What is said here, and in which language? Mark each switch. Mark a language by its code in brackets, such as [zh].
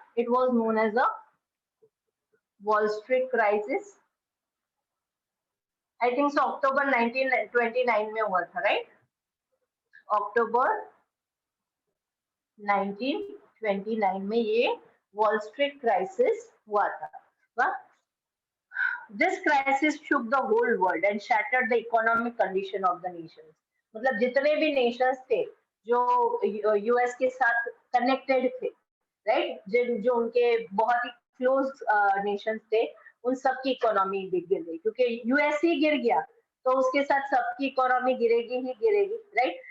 [en] It was known as a Wall Street crisis. [hi] I think so अक्टूबर 1929 में हुआ था, right? अक्टूबर 1929 में ये वॉल स्ट्रीट क्राइसिस हुआ था. [en] This crisis shook the whole world and shattered the economic condition of the nations. [hi] मतलब जितने भी nations थे जो यूएस के साथ कनेक्टेड थे, राइट? जो उनके बहुत ही क्लोज नेशंस थे, उन सब की इकोनॉमी गिर गई, क्योंकि यूएस ही गिर गया तो उसके साथ सबकी इकोनॉमी गिरेगी ही गिरेगी, राइट?